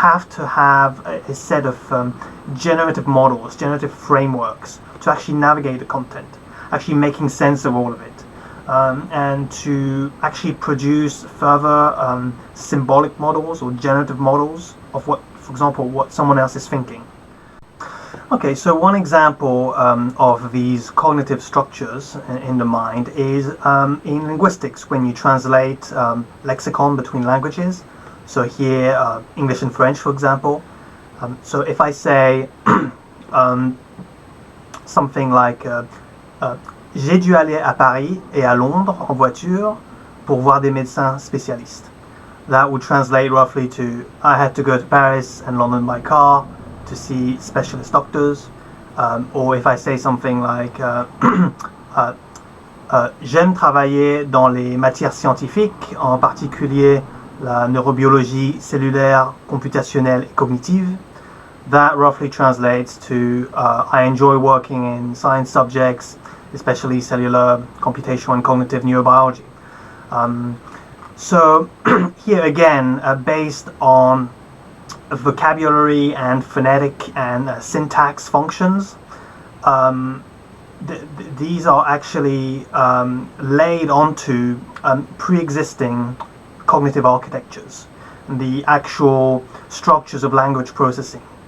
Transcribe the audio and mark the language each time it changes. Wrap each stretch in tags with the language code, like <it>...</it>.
<en>to have a set of generative models, generative frameworks to actually navigate the content, actually making sense of all of it, and to actually produce further symbolic models or generative models of what, for example, what someone else is thinking. Okay, so one example of these cognitive structures in the mind is in linguistics, when you translate lexicon between languages. So here, English and French, for example. So if I say something like</en> <fr>j'ai dû aller à Paris et à Londres en voiture pour voir des médecins spécialistes.</fr> <en>That would translate roughly to I had to go to Paris and London by car to see specialist doctors. Or if I say something like</en> <fr>j'aime travailler dans les matières scientifiques, en particulier la neurobiologie cellulaire, computationnelle et cognitive.</fr> <en>That roughly translates to I enjoy working in science subjects, especially cellular, computational and cognitive neurobiology. So here again, based on vocabulary and phonetic and syntax functions, these are actually laid onto pre-existing cognitive architectures, the actual structures of language processing.</en>